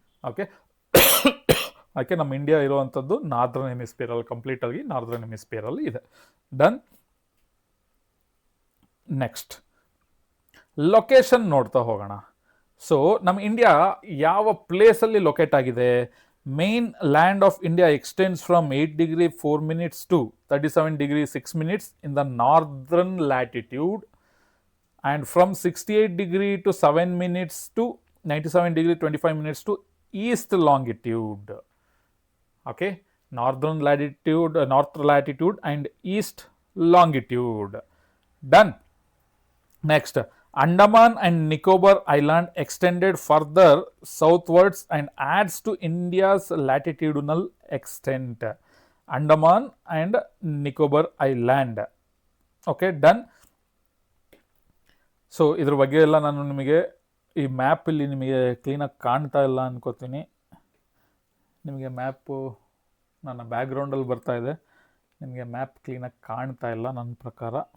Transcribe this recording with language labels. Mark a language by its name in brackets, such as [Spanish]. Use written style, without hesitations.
[Kannada] Okay, ಅದಕ್ಕೆ ನಮ್ಮ India ಇರುವಂಥದ್ದು ನಾರ್ದರ್ನ್ ಹೆಮಿಸ್ಪಿಯರಲ್ಲಿ, ಕಂಪ್ಲೀಟ್ ಆಗಿ ನಾರ್ದರ್ನ್ ಹೆಮಿಸ್ಪಿಯರಲ್ಲಿ ಇದೆ. ಡನ್. ನೆಕ್ಸ್ಟ್, ಲೊಕೇಶನ್ ನೋಡ್ತಾ ಹೋಗೋಣ. ಸೊ ನಮ್ಮ ಇಂಡಿಯಾ ಯಾವ ಪ್ಲೇಸಲ್ಲಿ ಲೊಕೇಟ್ ಆಗಿದೆ? [English] Mainland of India extends from 8 degree 4 minutes to 37 degree 6 minutes in the northern latitude, and from 68 degree to 7 minutes to 97 degree 25 minutes to east longitude. Okay, north latitude and east longitude. Done. Next, Andaman and Nicobar Island extended further southwards and adds to India's latitudinal extent. Andaman and Nicobar Island. Okay, done. [Kannada] So ಇದ್ರ ಬಗ್ಗೆ ಎಲ್ಲ ನಾನು ನಿಮಗೆ ಈ ಮ್ಯಾಪಲ್ಲಿ ನಿಮಗೆ ಕ್ಲೀನಾಗಿ ಕಾಣ್ತಾ ಇಲ್ಲ ಅನ್ಕೋತೀನಿ. ನಿಮಗೆ ಮ್ಯಾಪು ನನ್ನ ಬ್ಯಾಕ್ಗ್ರೌಂಡಲ್ಲಿ ಬರ್ತಾ ಇದೆ, ನಿಮಗೆ ಮ್ಯಾಪ್ ಕ್ಲೀನಾಗಿ ಕಾಣ್ತಾ ಇಲ್ಲ ನನ್ನ ಪ್ರಕಾರ.